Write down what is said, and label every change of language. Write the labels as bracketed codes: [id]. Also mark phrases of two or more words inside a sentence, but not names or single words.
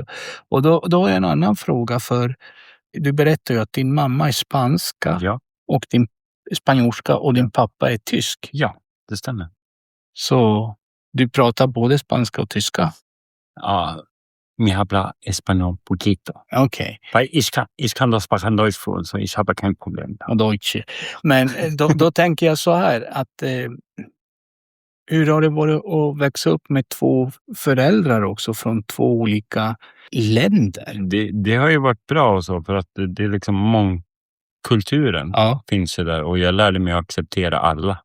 [sv] Och då har jag en annan fråga, för du berättar ju att din mamma är spanska. Ja. Och din spanjorska och din pappa är tysk. Ja, det stämmer. Så du pratar både spanska och tyska? [es] Ja, mi habla español poquito. [sv] Okej. [de] Ich kann das sprechen Deutsch [sv] för, så [de] ich habe kein problem. [sv] Deutsch. Men då tänker jag så här att hur har det varit att växa upp med 2 föräldrar också från 2 olika länder? Det har ju varit bra och så, för att det är liksom mångkulturen finns ju där, och jag lärde mig att acceptera alla.